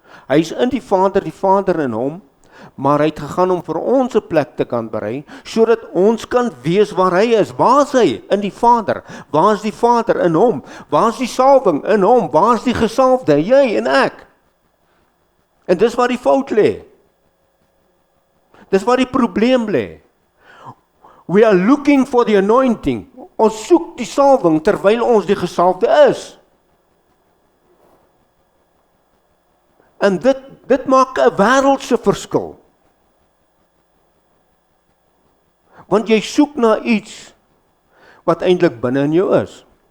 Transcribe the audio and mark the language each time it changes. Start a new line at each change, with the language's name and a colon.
Afrikaans: Hy is in die Vader in hom, maar hy het gegaan om vir ons 'n plek te kan berei, sodat ons kan wees waar hy is. Waar is hy? In die Vader. Waar is die Vader? In hom. Waar is die salwing? In hom. Waar is die gesalfde? Jy en ek. En dis waar die fout lê. Dis waar die probleem lê.
English: We are looking for the anointing.
Afrikaans: Ons soek die salwing terwyl ons die gesalfde is. En dit maak 'n wêreldse verskil. Want jy soek na iets wat eintlik binne in jou is.